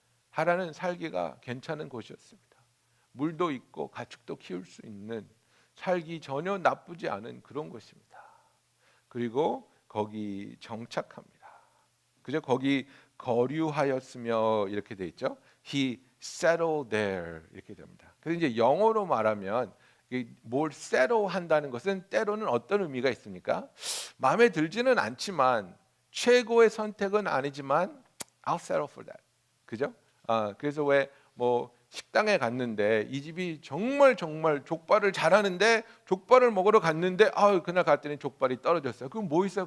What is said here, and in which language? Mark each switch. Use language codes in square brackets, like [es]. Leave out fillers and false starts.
[ko] 하란은 살기가 괜찮은 곳이었습니다. 물도 있고 가축도 키울 수 있는, 살기 전혀 나쁘지 않은 그런 곳입니다. 그리고 거기 정착합니다. 그죠? 거기 거류하였으며 이렇게 돼 있죠. [en] He settled there [ko] 이렇게 됩니다. 그래서 이제 영어로 말하면 뭘 settle 한다는 것은 때로는 어떤 의미가 있습니까? 마음에 들지는 않지만 최고의 선택은 아니지만 [en] I'll settle for that. [ko] 그죠? 그래서 왜 뭐 식당에 갔는데 이 집이 정말 족발을 잘하는데 족발을 먹으러 갔는데 그날 갔더니 족발이 떨어졌어요. 그럼 뭐 있어요?